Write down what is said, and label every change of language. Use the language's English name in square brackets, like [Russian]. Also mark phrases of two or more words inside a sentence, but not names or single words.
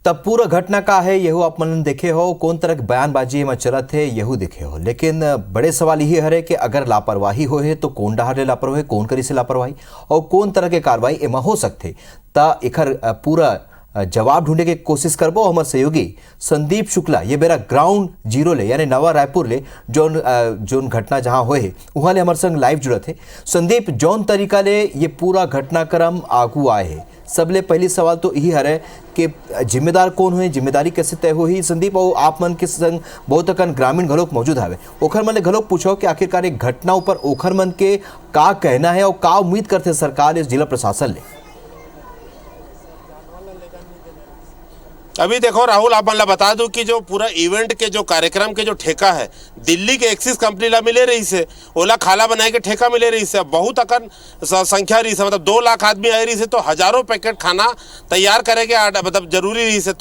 [Chhattisgarhi] तब पूरा घटना का है यहू आप मन देखे हो, कौन तरह के बयानबाजी में चलत है यहू देखे हो। लेकिन बड़े सवाल ये है कि अगर लापरवाही हो है तो कौन डहार ले लापरवाही, कौन करी से लापरवाही और कौन तरह के कार्रवाई एमा हो सकते, ता एकर पूरा जवाब ढूंढने की कोशिश करबो। हमारे सहयोगी संदीप शुक्ला ये बेरा [English] ground zero [Chhattisgarhi] ले यानी नवा रायपुर ले जोन घटना जहां होए वहां ले हमारे संग लाइव जुड़त है। संदीप, जौन तरीका ले ये पूरा घटनाक्रम आगू आए है, सबले पहली सवाल तो यही है कि जिम्मेदार कौन हुए, जिम्मेदारी कैसे तय हुई। संदीप, और आप मन के संग बहुत अकन ग्रामीण घलोक मौजूद हवे, ओखर मन ले घलोक पूछो कि आखिरकार एक घटना ऊपर ओखर मन के का कहना है और का उम्मीद करते सरकार इस जिला प्रशासन ले। अभी देखो राहुल, आप मतलब बता दूं कि जो पूरा इवेंट के जो कार्यक्रम के जो ठेका है दिल्ली के एक्सिस कंपनी ला मिले रही से, ओला खाला बनाए के ठेका मिले रही से, बहुत अकन संख्या रही से, मतलब 2 लाख आदमी आए रही से, तो हजारों पैकेट खाना तैयार करे के मतलब जरूरी रही से।